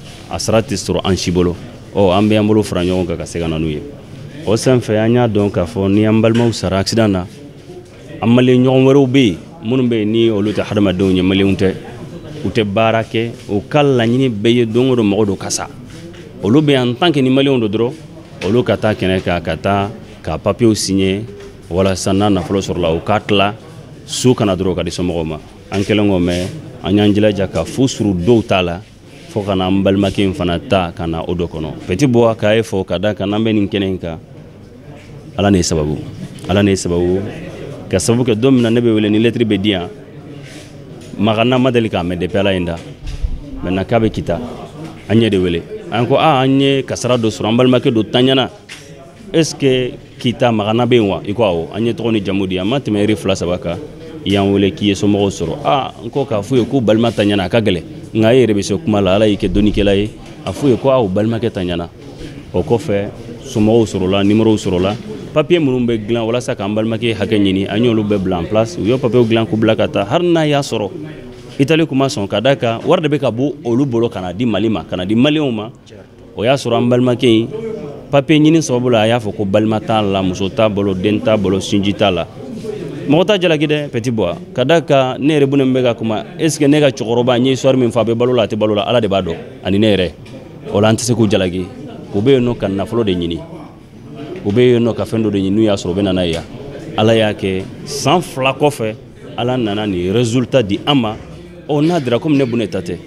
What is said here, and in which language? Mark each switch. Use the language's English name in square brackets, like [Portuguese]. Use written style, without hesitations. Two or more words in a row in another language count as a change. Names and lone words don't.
[Bambara] a sara tɛ sɔrɔ an si bolo an bɛ an bolo fara ɲɔgɔn kan ka se ka na n'u ye o senfɛ an y'a dɔn k'a fɔ ni an balimaw sara accident na an maliyɛn ɲɔgɔn wɛrɛw bɛ yen minnu bɛ yen ni olu tɛ hadamadenw ye maliyɛnw tɛ u tɛ baara kɛ u ka laɲini bɛɛ ye don o don mɔgɔ dɔ ka sa olu bɛ [French] en tant que [Bambara] ni maliyɛnw don dɔrɔn olu ka taa kɛnɛ kan ka taa ka papiyew signer walasa n'a nafolo sɔrɔla u k'a tila su kana dɔrɔn ka di somɔgɔw ma an kɛlen k'o mɛn an y'an jilaja ka fu suru dɔw ta la fo ka na an balimakɛ in fana ta ka na o dɔ kɔnɔ Petit Bois k'a ye fɔ ka da kan n'an bɛ nin kɛnɛ in kan ala ne ye sababu ka sababu kɛ don min na ne bɛ wele ni lettre bɛ di yan Magana ma deli k'a mɛn depuis ala ye n da maintenant k'a bɛ kita an ɲɛ de wele an ko an ye kasara dɔ sɔrɔ an balimakɛ dɔ tanɲana [French] est ce que [Bambara] kita Magana bɛ yen wa i ko awɔ an ye tɔgɔ ni jamu di an ma tɛmɛ heure 2-3 kan i y'an wele k'i ye somɔgɔw sɔrɔ n ko k'a f'u ye k'u balima tanɲana a ka gɛlɛn nka e yɛrɛ bɛ se kuma la ala y'i kɛ dɔnnikɛla ye a f'u ye ko aw balimakɛ tanɲana o kɔfɛ somɔgɔw sɔrɔla numérow sɔrɔla papier minnu bɛ dilan walasa k'an balimakɛ hakɛ ɲini an y'olu bɛɛ bila [French] en place [Bambara] u ye papier dilan k'u bila ka taa hali n'a y'a sɔrɔ Italie kuma sɔn ka da kan wari de bɛ ka bɔ olu bolo ka na di Mali ma ka na di maliyɛnw ma o y'a sɔrɔ an balimakɛ in papier ɲini sababu la a y'a fɔ ko balima t'a la muso t'a bolo den t'a bolo sinji t'a la mɔgɔ t'a jalaki dɛ Petit Bois ka da kan ne yɛrɛ bunen bɛ ka kuma [French] est ce que [Bambara] ne ka cɛkɔrɔba n ye histoire min fɔ a bɛ balo la a tɛ balo la ala de b'a dɔn ani ne yɛrɛ o la an tɛ se k'u jalaki u bɛ yen nɔ ka nafolo de ɲini u bɛ yen nɔ ka fɛn dɔ de ɲini n'u y'a sɔrɔ u bɛ na n'a ye yan ala y'a kɛ san 2 kɔfɛ ala nana nin résultat di an ma n'a dira komi ne bunen ta tɛ